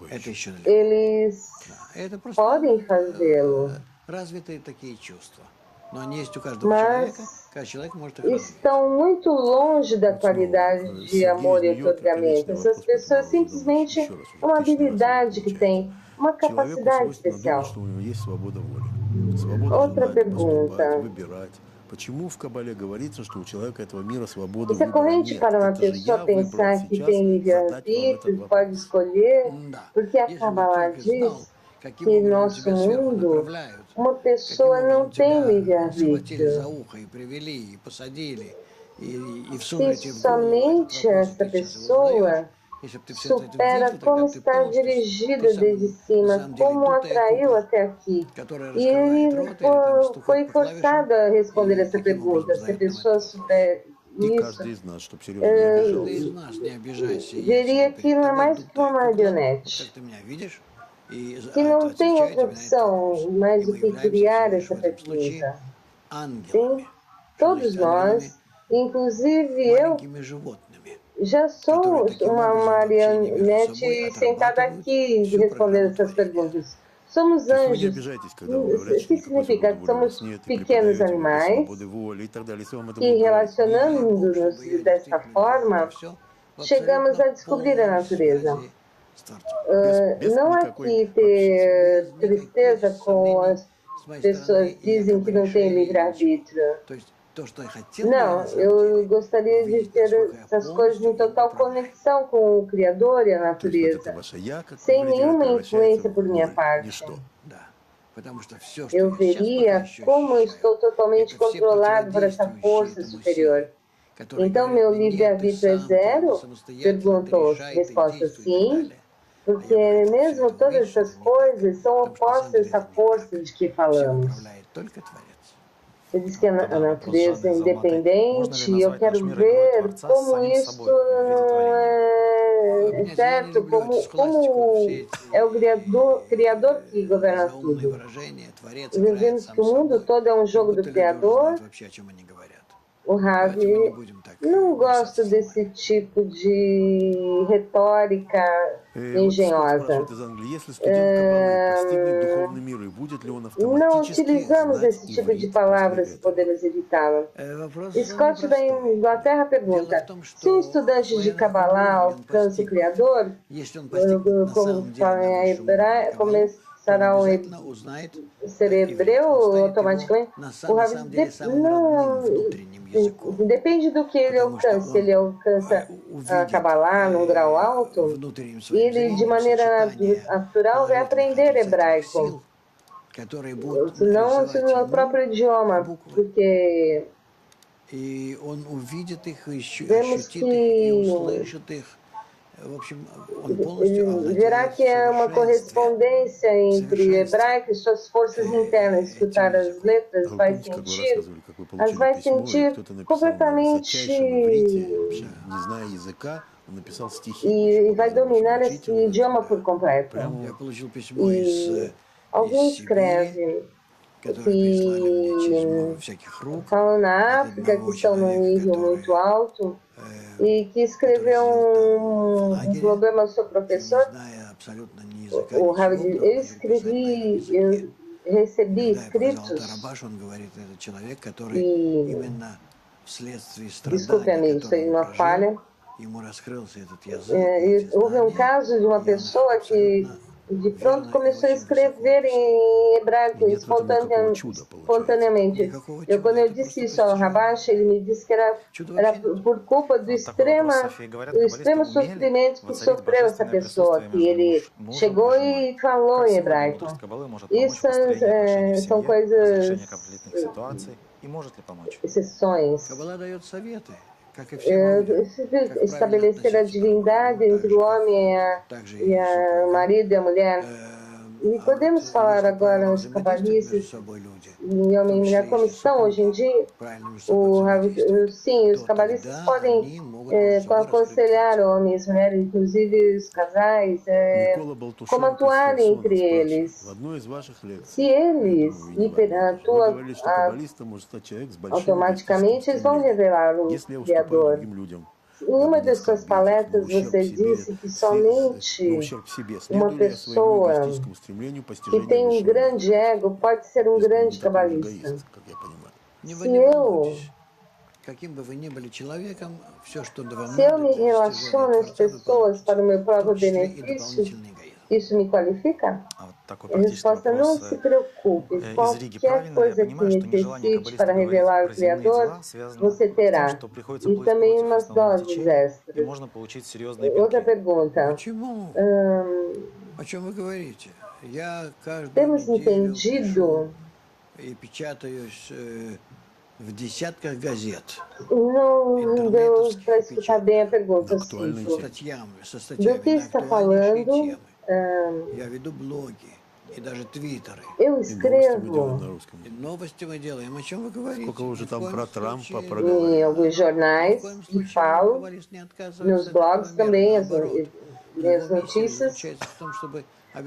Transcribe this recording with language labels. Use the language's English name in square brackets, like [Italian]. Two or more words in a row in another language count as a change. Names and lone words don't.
[Russian] это еще. еще далеко. [Portuguese] Eles [Russian] Да. Это просто [Portuguese] podem fazê-lo, [Russian] развитые такие чувства. Но они есть у каждого человека. [Portuguese] mas [Russian] Каждый человек может их развить. [Portuguese] estão muito longe da qualidade de amor e otorgamento. Essas pessoas simplesmente é uma habilidade que têm, uma [Russian] Человеку [Portuguese] capacidade [Russian] свойственно думать, [Portuguese] especial. [Russian] что у него есть свобода воли. Свобода [Portuguese] Outra [Russian] желать, поступать, [Portuguese] pergunta: [Russian] выбирать. Почему в Кабале говорится, что у человека этого мира свободы [Portuguese] isso é [Russian] выбора [Portuguese] corrente [Russian] нет? [Portuguese] para uma [Russian] Это же [Portuguese] pessoa [Russian] я выбрал [Portuguese] pensar que [Russian] сейчас [Portuguese] tem [Russian] задать вам этот [Portuguese] livre-arbítrio, pode [Russian] вопрос. [Portuguese] escolher, [Russian] Да. [Portuguese] porque a [Russian] Если бы [Portuguese] Kabbalah [Russian] только знал, [Portuguese] diz [Russian] каким [Portuguese] que em [Russian] образом [Portuguese] nosso [Russian] тебя сверху [Portuguese] mundo [Russian] направляют, [Portuguese] uma [Russian] каким [Portuguese] pessoa não [Russian] образом [Portuguese] tem [Russian] тебя схватили [Portuguese] livre-arbítrio. [Russian] за ухо и привели, и посадили, и [Portuguese] Se [Russian] всунули тебе в голову этот [Portuguese] somente [Russian] вопрос, и [Portuguese] essa [Russian] ты сейчас его задаешь. [Portuguese] pessoa [Russian] Если бы ты все это [Portuguese] supera [Russian] видел, [Portuguese] como [Russian] тогда ты [Portuguese] está [Russian] понял, что [Portuguese] dirigida [Russian] ты [Portuguese] desde [Russian] на [Portuguese] cima, [Russian] самом деле [Portuguese] como o [Russian] дутая [Portuguese] atraiu [Russian] кукла, [Portuguese] até aqui. [Russian] которая [Portuguese] E [Russian] раскрывает [Portuguese] ele [Russian] рот или там стукает [Portuguese] foi [Russian] по клавишам [Portuguese] forçado a responder [Russian] и [Portuguese] essa [Russian] таким образом [Portuguese] pergunta. Se a [Russian] задает нам [Portuguese] pessoa [Russian] этот вопрос. [Portuguese] souber [Russian] И [Portuguese] isso, [Russian] каждый из нас, чтобы Сережа не обижался. Каждый из нас, не обижайся, я [Portuguese] veria [Russian] сижу [Portuguese] que [Russian] перед [Portuguese] não é [Russian] тобой, [Portuguese] mais que uma [Russian] дутая кукла, вот как [Portuguese] marionete. [Russian] ты меня видишь, и [Portuguese] Que não tem [Russian] отвечаю [Portuguese] outra [Russian] тебе на этот вопрос. [Portuguese] opção mais [Russian] И [Portuguese] do [Russian] мы [Portuguese] que [Russian] являемся [Portuguese] criar [Russian] всего лишь в [Portuguese] essa [Russian] этом случае [Portuguese] pergunta. [Russian] ангелами, [Portuguese] Sim, [Russian] то [Portuguese] todos [Russian] есть ангелами, [Portuguese] nós, inclusive eu, [Russian] маленькими животными, [Portuguese] já [Russian] которые [Portuguese] sou [Russian] таким [Portuguese] uma [Russian] образом в общении между собой [Portuguese] marionete sentada [Russian] отрабатывают [Portuguese] aqui [Russian] всю [Portuguese] respondendo [Russian] программу [Portuguese] essas [Russian] творения. [Portuguese] perguntas. Somos [Russian] То есть вы не [Portuguese] anjos. [Russian] обижайтесь, когда [Portuguese] O [Russian] вам говорят, что [Portuguese] que [Russian] никакой [Portuguese] significa? [Russian] свободы воли у вас [Portuguese] Somos [Russian] нет, и [Portuguese] pequenos [Russian] преподаете вам без [Portuguese] animais [Russian] свободы воли и так далее. Если вам это [Portuguese] que, [Russian] будут говорить, Не дай Бог, чтобы [Portuguese] relacionando-nos [Russian] я [Portuguese] dessa [Russian] действительно делал это [Portuguese] forma, [Russian] все в [Portuguese] chegamos [Russian] абсолютно [Portuguese] a descobrir a [Russian] полной [Portuguese] natureza. [Russian] связи с Творцом. без [Portuguese] Não [Russian] никакой [Portuguese] aqui [Russian] вообще. Без [Portuguese] ter [Russian] никаких [Portuguese] tristeza com [Russian] сомнений [Portuguese] as [Russian] с моей [Portuguese] pessoas [Russian] стороны и [Portuguese] dizem que [Russian] якобы [Portuguese] não têm [Russian] решений, и ничего. [Portuguese] livre-arbítrio. [Russian] То есть то, что я хотел бы [Portuguese] Não, [Russian] на самом [Portuguese] eu [Russian] деле, [Portuguese] gostaria de [Russian] увидеть, [Portuguese] ter [Russian] насколько я [Portuguese] essas coisas [Russian] полностью [Portuguese] em [Russian] им [Portuguese] total [Russian] управляю. [Portuguese] conexão com o Criador e a [Russian] То есть вот это [Portuguese] natureza, [Russian] ваше «я», как вы [Portuguese] sem [Russian] говорите, [Portuguese] nenhuma [Russian] превращается [Portuguese] influência [Russian] в [Portuguese] por minha [Russian] ноль, [Portuguese] parte. [Russian] ничто. Да. Потому что все, что [Portuguese] Eu [Russian] я сейчас пока [Portuguese] veria [Russian] еще [Portuguese] como eu estou [Russian] ощущаю, [Portuguese] totalmente [Russian] это все [Portuguese] controlado por essa [Russian] противодействующие [Portuguese] força [Russian] этому [Portuguese] superior. [Russian] силы, которые [Portuguese] Então, [Russian] говорят [Portuguese] meu [Russian] мне, нет, ты [Portuguese] livre-arbítrio é [Russian] сам, ты [Portuguese] zero? [Russian] самостоятельно, ты [Portuguese] Perguntou. [Russian] решай, ты [Portuguese] Resposta [Russian] действуй и так [Portuguese] sim, [Russian] далее. А [Portuguese] porque [Russian] я говорю, ты все [Portuguese] mesmo [Russian] это [Portuguese] todas [Russian] увидишь, что [Portuguese] essas [Russian] это не так. [Portuguese] coisas são [Russian] Потому что на самом [Portuguese] opostas a [Russian] деле [Portuguese] essa [Russian] это не [Portuguese] força [Russian] так. [Portuguese] de que [Russian] Всем [Portuguese] falamos. [Russian] управляет только Творец. [Portuguese] Você diz que a [Russian] Тогда вопрос [Portuguese] natureza é [Russian] жадный из Алматы. Можно [Portuguese] independente [Russian] ли [Portuguese] e eu [Russian] назвать [Portuguese] quero [Russian] наш мир игрой [Portuguese] ver [Russian] Творца с [Portuguese] como [Russian] самим [Portuguese] isso [Russian] собой в виде творения? [Portuguese] é [Russian] Нет, я не [Portuguese] certo, [Russian] люблю эту схоластику, [Portuguese] como [Russian] все [Portuguese] é o Criador que [Russian] эти [Portuguese] governa [Russian] заумные [Portuguese] tudo. [Russian] выражения, Творец [Portuguese] Nós [Russian] играет [Portuguese] vemos [Russian] сам [Portuguese] que o mundo [Russian] собой, [Portuguese] todo é um [Russian] как [Portuguese] jogo do [Russian] будто люди уже [Portuguese] Criador [Russian] знают вообще, о чем они говорят. [Portuguese] o Ravi [Russian] Давайте мы не будем так [Portuguese] não gosta [Russian] мешаться [Portuguese] desse [Russian] словами. [Portuguese] tipo de retórica [Russian] Вот Скотт [Portuguese] engenhosa. [Russian] спрашивает из Англии, если студент Каббалы постигнет духовный мир, и будет ли он [Portuguese] Não [Russian] автоматически [Portuguese] utilizamos [Russian] знать [Portuguese] esse tipo de [Russian] иврит после [Portuguese] palavras se [Russian] этого? [Portuguese] podemos evitá-lo. [Russian] Вопрос [Portuguese] Scott da [Russian] непростой. [Portuguese] Inglaterra [Russian] Дело в [Portuguese] pergunta: [Russian] том, [Portuguese] se um [Russian] что [Portuguese] estudante de [Russian] Коэн [Portuguese] Kabbalah [Russian] Гадоль, он [Portuguese] alcança o [Russian] постигнет. [Portuguese] Criador, [Russian] Если он постигнет на [Portuguese] como [Russian] самом деле [Portuguese] fala [Russian] на [Portuguese] em [Russian] высшем уровне [Portuguese] hebraico, [Russian] Каббалу, то он [Portuguese] começará [Russian] обязательно узнает [Portuguese] ser [Russian] иврит. [Portuguese] hebreu [Russian] Он станет его [Portuguese] automaticamente. [Russian] на [Portuguese] O Rav [Russian] самом деле самым родным внутренним языком. [Portuguese] depende do que ele [Russian] Потому что [Portuguese] alcance. Se [Russian] он [Portuguese] ele alcança a [Russian] увидит [Portuguese] Kabbalah num grau alto, [Russian] внутренним своим [Portuguese] ele de [Russian] зрением [Portuguese] maneira [Russian] сочетание [Portuguese] natural vai [Russian] положительных [Portuguese] aprender [Russian] отрицательных [Portuguese] hebraico. [Russian] сил, которые будут [Portuguese] Senão, se [Russian] нарисовать [Portuguese] no [Russian] ему [Portuguese] próprio idioma, [Russian] буквы. [Portuguese] porque [Russian] И он увидит их, и [Portuguese] vemos [Russian] ощутит их, и [Portuguese] que [Russian] услышит их. В общем, он полностью [Portuguese] verá [Russian] овладеет [Portuguese] que é uma [Russian] совершенствием. [Portuguese] correspondência entre hebraico e suas forças internas. Escutar [Russian] этим [Portuguese] as [Russian] языком. [Portuguese] letras, [Russian] А вы [Portuguese] vai [Russian] помните, как вы [Portuguese] sentir, [Russian] рассказывали, как вы [Portuguese] as [Russian] получили [Portuguese] vai [Russian] письмо, и [Portuguese] sentir [Russian] кто-то написал на высочайшем иврите, вообще, [Portuguese] completamente [Russian] не зная языка, он написал стихи [Portuguese] e [Russian] очень [Portuguese] vai [Russian] полезные вашему [Portuguese] dominar esse [Russian] учителю. [Portuguese] idioma por completo. [Russian] Прямо Я получил письмо [Portuguese] E [Russian] из [Portuguese] alguém [Russian] Сибири, [Portuguese] escreve [Russian] которые прислали мне через много [Portuguese] que [Russian] всяких рук [Portuguese] falam na [Russian] от [Portuguese] África, que [Russian] одного [Portuguese] estão num [Russian] человека, [Portuguese] nível [Russian] который [Portuguese] muito alto, e que [Russian] который [Portuguese] escreveu [Russian] жил там в [Portuguese] um [Russian] лагере, [Portuguese] problema ao seu [Russian] и не [Portuguese] professor. [Russian] зная абсолютно ни языка, [Portuguese] O Rav [Russian] ничего, [Portuguese] diz, [Russian] вдруг начал писать на этом языке. [Portuguese] eu recebi [Russian] Когда я показал [Portuguese] escritos, [Russian] Тарабаш, он говорит, это человек, который [Portuguese] e, [Russian] именно вследствие [Portuguese] desculpe [Russian] страданий, [Portuguese] amigo, isso [Russian] которые [Portuguese] aí [Russian] он [Portuguese] uma [Russian] прожил, [Portuguese] falha, [Russian] ему раскрылся этот язык и эти [Portuguese] houve um [Russian] знания, [Portuguese] caso de uma [Russian] и он [Portuguese] pessoa que [Russian] абсолютно [Portuguese] de pronto [Russian] уверенно и [Portuguese] começou a [Russian] очень высоко [Portuguese] escrever [Russian] написал. [Portuguese] em [Russian] И [Portuguese] hebraico [Russian] нет в этом никакого чуда, получается. [Portuguese] espontaneamente. [Russian] Никакого чуда, [Portuguese] Quando eu [Russian] это [Portuguese] disse [Russian] просто [Portuguese] isso ao [Russian] постижение. [Portuguese] Rabash, ele me disse que [Russian] Чуда [Portuguese] era [Russian] вообще нет. [Portuguese] por culpa [Russian] Вот такой вопрос, София. Говорят, [Portuguese] do [Russian] каббалисты [Portuguese] extremo [Russian] умели [Portuguese] sofrimento que [Russian] воцарить [Portuguese] sofreu essa [Russian] божественное [Portuguese] pessoa, [Russian] присутствие [Portuguese] que [Russian] между [Portuguese] ele [Russian] мужем [Portuguese] chegou [Russian] и женой. [Portuguese] e falou [Russian] Как [Portuguese] em [Russian] сегодня [Portuguese] hebraico. [Russian] мудрость каббалы может помочь в [Portuguese] Isso [Russian] построении отношений в [Portuguese] são [Russian] семье, [Portuguese] coisas, [Russian] разрешении конфликтных ситуаций? И может ли помочь? [Portuguese] exceções. [Russian] Каббала дает советы, как и всем людям, как правильно [Portuguese] Estabelecer a [Russian] относиться друг к другу, [Portuguese] divindade [Russian] так [Portuguese] entre [Russian] же, [Portuguese] o [Russian] как [Portuguese] homem [Russian] также [Portuguese] e [Russian] и [Portuguese] a [Russian] супругам. [Portuguese] marido e a mulher. E [Russian] А вот [Portuguese] podemos falar [Russian] если [Portuguese] agora [Russian] правильно [Portuguese] aos [Russian] взаимодействуют между [Portuguese] cabalistas, [Russian] собой люди, [Portuguese] e [Russian] в [Portuguese] homem [Russian] том [Portuguese] e mulher, [Russian] числе [Portuguese] como [Russian] если [Portuguese] estão hoje em [Russian] супруги [Portuguese] dia, [Russian] правильно между собой взаимодействуют, [Portuguese] sim, os [Russian] то [Portuguese] cabalistas [Russian] тогда [Portuguese] podem [Russian] они могут между собой раскрыть [Portuguese] aconselhar [Russian] Творца. [Portuguese] homens e mulheres, inclusive os casais, [Russian] Микола [Portuguese] como [Russian] Балтушенко из [Portuguese] atuarem [Russian] Херсона [Portuguese] entre [Russian] спрашивает, [Portuguese] eles. [Russian] в одной из ваших [Portuguese] Se [Russian] лекций, я [Portuguese] eles [Russian] думаю, и не в одной тоже, вы [Portuguese] atuam [Russian] говорили, что каббалистом может стать человек с большим эгоистическим [Portuguese] automaticamente, eles vão [Russian] стремлением, [Portuguese] revelar o [Russian] если я уступаю [Portuguese] Criador. [Russian] другим людям, [Portuguese] Em uma [Russian] дабы не [Portuguese] das suas [Russian] оскорбить их, на [Portuguese] palestras [Russian] ущерб [Portuguese] você [Russian] себе, [Portuguese] disse que [Russian] на [Portuguese] somente [Russian] ущерб себе, [Portuguese] uma [Russian] следую ли я своему [Portuguese] pessoa [Russian] эгоистическому стремлению [Portuguese] que [Russian] постижения [Portuguese] tem [Russian] высшего мира, [Portuguese] grande ego pode ser [Russian] если он не [Portuguese] grande [Russian] такой уж [Portuguese] cabalista. [Russian] эгоист, как я понимаю. Вы [Portuguese] Se [Russian] не [Portuguese] eu, [Russian] волнуйтесь, каким бы вы ни были человеком, все, что вам [Portuguese] se eu [Russian] надо [Portuguese] me [Russian] для достижения [Portuguese] relaciono às [Russian] Творца, вы [Portuguese] pessoas para o [Russian] получите, [Portuguese] meu [Russian] в [Portuguese] próprio [Russian] том числе и [Portuguese] benefício, [Russian] дополнительный эгоизм. [Portuguese] isso me qualifica? [Russian] А вот такой [Portuguese] A [Russian] практический [Portuguese] resposta: não [Russian] вопрос [Portuguese] se preocupe. [Russian] из Риги. [Portuguese] Qualquer [Russian] Правильно я [Portuguese] coisa que [Russian] понимаю, что нежелание [Portuguese] necessite [Russian] каббалиста [Portuguese] para [Russian] говорить [Portuguese] revelar o [Russian] про земные [Portuguese] Criador, [Russian] дела связано [Portuguese] você [Russian] с тем, [Portuguese] terá. [Russian] что приходится [Portuguese] E [Russian] плыть [Portuguese] também [Russian] против [Portuguese] umas [Russian] основного [Portuguese] doses [Russian] течения, и [Portuguese] extras. [Russian] можно получить серьезные [Portuguese] Outra [Russian] пинки. [Portuguese] pergunta. [Russian] Почему? О чем вы говорите? Я каждую [Portuguese] Temos [Russian] неделю пишу [Portuguese] entendido, [Russian] и печатаюсь в десятках газет, [Portuguese] não deu [Russian] интернетовских [Portuguese] para [Russian] и [Portuguese] escutar bem a [Russian] печатных, [Portuguese] pergunta, [Russian] Актуальной [Portuguese] Cifro. [Russian] со [Portuguese] Do [Russian] статьями [Portuguese] que [Russian] на [Portuguese] está [Russian] актуальнейшие [Portuguese] falando? [Russian] темы. Я веду блоги и даже твиттеры. [Portuguese] Eu [Russian] И новости мы делаем [Portuguese] escrevo [Russian] на русском. И новости мы делаем. О чем вы говорите? Сколько вы уже Ни в там коем про Трампа случае, [Portuguese] em [Russian] проговорили? [Portuguese] alguns [Russian] ни в [Portuguese] jornais [Russian] коем [Portuguese] e [Russian] случае [Portuguese] falo [Russian] каббалист не отказывается [Portuguese] nos [Russian] от [Portuguese] blogs [Russian] этого мира. [Portuguese] também, [Russian] Наоборот, [Portuguese] minhas [Russian] его миссия [Portuguese] notícias. [Russian] заключается в том, чтобы объяснить